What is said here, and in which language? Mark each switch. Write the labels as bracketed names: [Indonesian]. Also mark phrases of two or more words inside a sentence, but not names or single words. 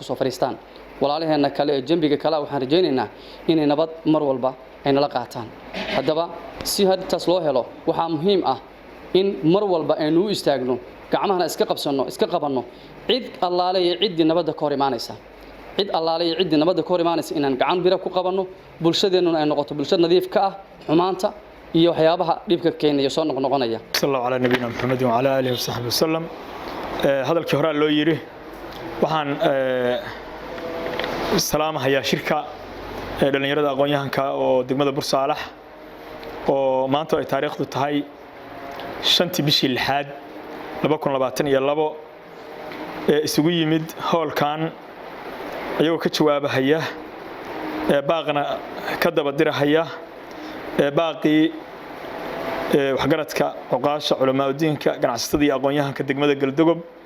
[Somali] soo fariistaan walaalaheena kale ee jambiga kale waxaan rajaynaynaa inay nabad mar walba ay nala qaataan haddaba si hadtaas loo helo waxaa muhiim ah in mar walba aynu u istaagno gacmahana iska qabanno cid allaale iyo cid nabadda ka hor imaanaysa inaan gacan bira ku qabanno bulshadeennuna ay noqoto bulshad nadiif ka ah xumaanta iyo waxyaabaha dhibka keenaya soo noqnoqonaya [Arabic] صلى الله على نبينا محمد وعلى آله وصحبه وسلم hadalkii hore loo [Somali] yiri waxaan salaamahayaa shirka dhalinyarada aqoon-yahanka oo degmada Busaalax oo maanta ay taariikhdu tahay 5 bishii 6 2022 ee isugu yimid howlkan ayagoo ka jawaabahaya baaqna ka daba dirahaya baaqii waxgaradka oqaasha culamaa diinka ganacsatada iyo aqoon-yahanka degmada Galdogob